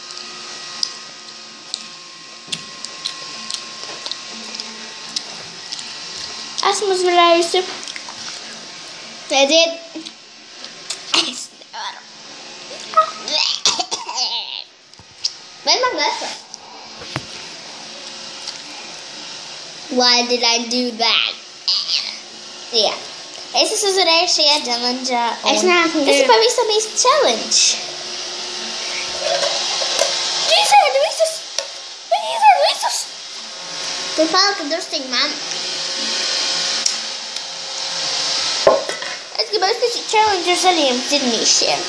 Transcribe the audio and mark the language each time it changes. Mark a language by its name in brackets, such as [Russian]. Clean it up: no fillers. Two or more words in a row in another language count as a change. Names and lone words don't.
[Latvian] Esmu uzvarējusi. Redziet. Es nevaru. Bet man garšo. [English] Why did I do that? [Latvian] Jā. Es esmu uzvarējusi šajā challenge'ā. Es neesmu Tas ir pavisam īsts challenge. Viņi izēd visus! Viņi izēd visus! Tu palika drusciņ man. Es gribēju taisīt challenge ar zaļiem dzirnīšiem.